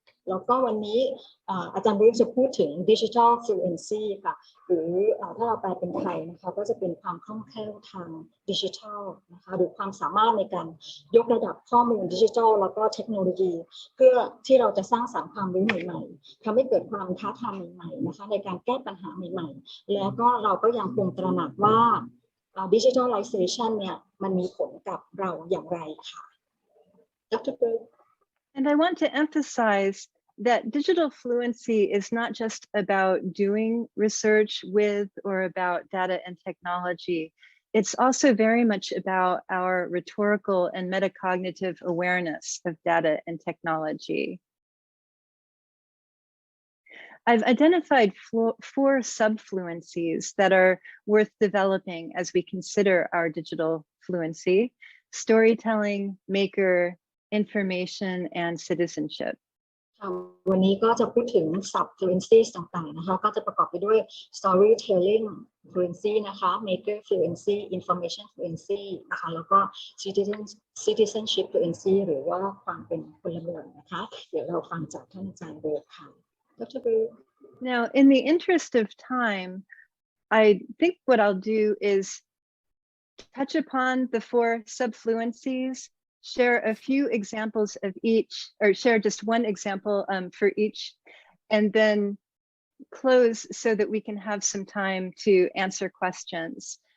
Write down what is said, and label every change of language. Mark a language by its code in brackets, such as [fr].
[th] แล้วก็วันนี้อาจารย์บรูคจะพูดถึง Digital Fluency ค่ะหรือถ้าเราแปลเป็นไทยนะคะก็จะเป็นความคล่องแคล่วทางดิจิทัลนะคะหรือความสามารถในการยกระดับข้อมูลดิจิทัลแล้วก็เทคโนโลยีเพื่อที่เราจะสร้างสรรค์ความรู้ใหม่ๆทำให้เกิดความท้าทายใหม่ๆนะคะในการแก้ปัญหาใหม่ๆแล้วก็เราก็ยังคงตระหนักว่า Digitalization เนี่ยมันมีผลกับเราอย่างไรค่ะ Dr. [en] Berg. And I want to emphasize that digital fluency is not just about doing research with or about data and technology. It's also very much about our rhetorical and metacognitive awareness of data and technology. I've identified 4 subfluencies that are worth developing as we consider our digital fluency: storytelling, maker, information, and citizenship. [th] วันนี้ก็จะพูดถึง subfluencies ต่างๆนะคะก็จะประกอบไปด้วย storytelling fluency นะคะ maker fluency information fluency นะคะแล้วก็ citizenship fluency หรือว่าความเป็นพลเมืองนะคะเดี๋ยวเราฟังจากท่านอาจารย์เบิร์ดค่ะ Dr. [en] Berg. Now, in the interest of time, I think what I'll do is touch upon the 4 subfluencies, share a few examples of each, or share just one example for each, and then close so that we can have some time to answer questions.